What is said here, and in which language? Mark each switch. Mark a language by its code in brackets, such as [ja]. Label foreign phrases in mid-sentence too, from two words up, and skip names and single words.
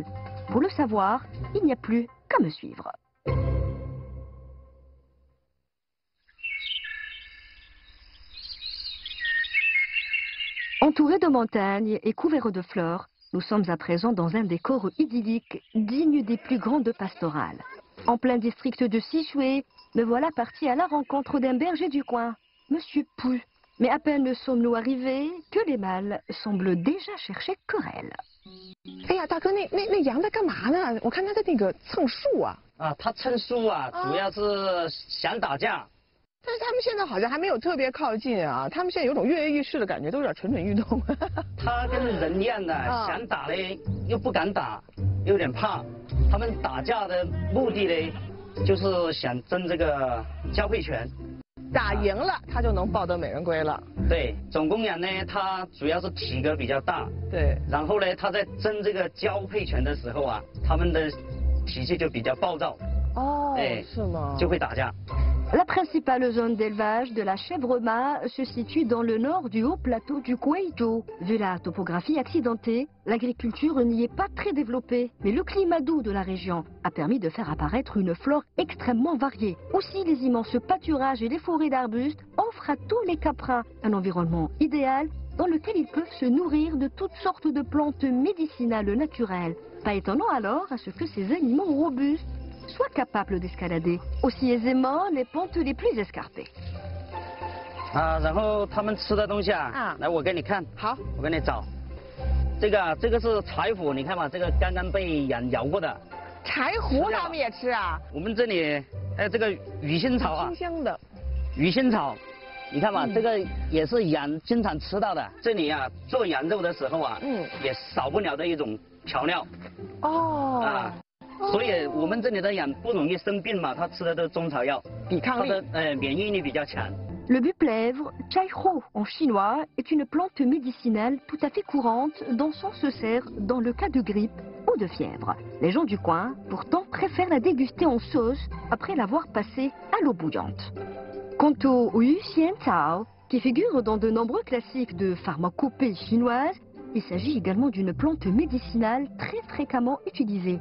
[fr] Pour le savoir, il n'y a plus qu'à me suivre. Entourés de montagnes et couverts de fleurs, nous sommes à présent dans un décor idyllique digne des plus grandes pastorales. En plein district de Xishui, me voilà parti à la rencontre d'un berger du coin, Monsieur Pu. Mais à peine sommes-nous arrivés que les mâles semblent déjà chercher querelle. [zh] 哎呀，大哥，那羊在干嘛呢？我看它在那个蹭树啊。啊，它蹭树啊，主要是想打架。但是他们现在好像还没有特别靠近啊，他们现在有种跃跃欲试的感觉，都有点蠢蠢欲动。他跟人一样的，想打嘞又不敢打，有点怕。他们打架的目的呢，就是想争这个交配权。打赢了，他就能抱得美人归了。对，种公羊呢，它主要是体格比较大。对。然后呢，他在争这个交配权的时候啊，他们的脾气就比较暴躁。哦，是吗？就会打架。 [fr] La principale zone d'élevage de la chèvre mât se situe dans le nord du haut plateau du Guizhou. Vu la topographie accidentée, l'agriculture n'y est pas très développée, mais le climat doux de la région a permis de faire apparaître une flore extrêmement variée. Aussi, les immenses pâturages et les forêts d'arbustes offrent à tous les caprins un environnement idéal dans lequel ils peuvent se nourrir de toutes sortes de plantes médicinales naturelles. Pas étonnant alors à ce que ces animaux robustes soient capables d'escalader aussi aisément les pentes les plus escarpées. [zh] 啊，然后他们吃的东西啊，来我给你看，好，我给你找。这个是柴胡，你看嘛，这个刚刚被羊摇过的。柴胡他们也吃啊？我们这里还有这个鱼腥草啊，清香的。鱼腥草，你看嘛，这个也是羊经常吃到的。这里啊，做羊肉的时候啊，也少不了的一种调料。哦。啊。所以我们这里的羊不容易生病嘛，它吃的都是中草药，抵抗力，它的免疫力比较强。 [fr] Le buplèvre, chai hou en chinois, est une plante médicinale tout à fait courante dont on se sert dans le cas de grippe ou de fièvre. Les gens du coin, pourtant, préfèrent la déguster en sauce après l'avoir passée à l'eau bouillante. Quant au Yu Xian Tao, qui figure dans de nombreux classiques de pharmacopée chinoise, il s'agit également d'une plante médicinale très fréquemment utilisée.